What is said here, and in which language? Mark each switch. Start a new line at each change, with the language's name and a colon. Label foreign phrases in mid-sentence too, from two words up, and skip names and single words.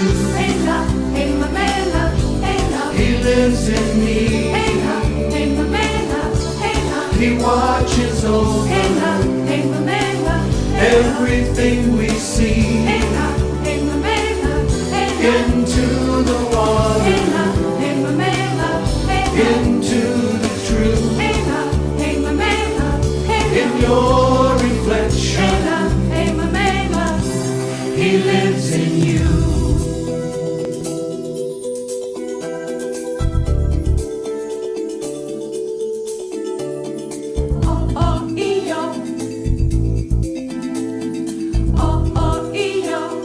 Xhosa: Hey la, hey mamela, hey la,
English: He lives in me.
Xhosa: hey la, hey mamela, hey la,
English: He watches over
Xhosa: hey la, hey mamela, hey la,
English: everything we see.
Xhosa: hey la, hey mamela, hey la,
English: Into the water.
Xhosa: hey la, hey mamela, hey la,
English: Into the truth.
Xhosa: hey la, hey mamela, hey la,
English: In your hey reflection.
Xhosa: la, hey mamela,
English: he lives in you. Oh, oh, Eo. Oh, oh, Eo.